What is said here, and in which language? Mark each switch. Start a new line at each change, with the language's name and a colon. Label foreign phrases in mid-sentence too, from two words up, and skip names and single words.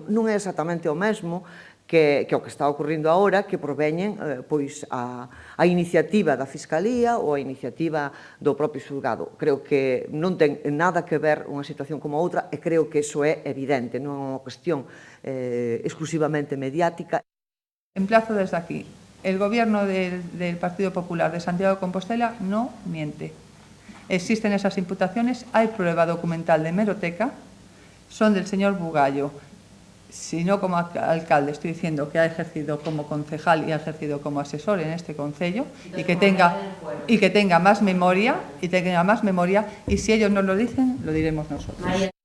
Galician: Non é exactamente o mesmo que o que está ocorrendo agora, que proveñen a iniciativa da Fiscalía ou a iniciativa do propio xulgado. Creo que non ten nada que ver unha situación como a outra e creo que iso é evidente, non é unha cuestión exclusivamente mediática.
Spanish: Emplazo desde aquí. El gobierno del Partido Popular de Santiago de Compostela no miente. Existen esas imputaciones, hay prueba documental de hemeroteca, son del señor Bugallo. Si no como alcalde, estoy diciendo que ha ejercido como concejal y ha ejercido como asesor en este concello y que tenga más memoria, y si ellos no lo dicen, lo diremos nosotros.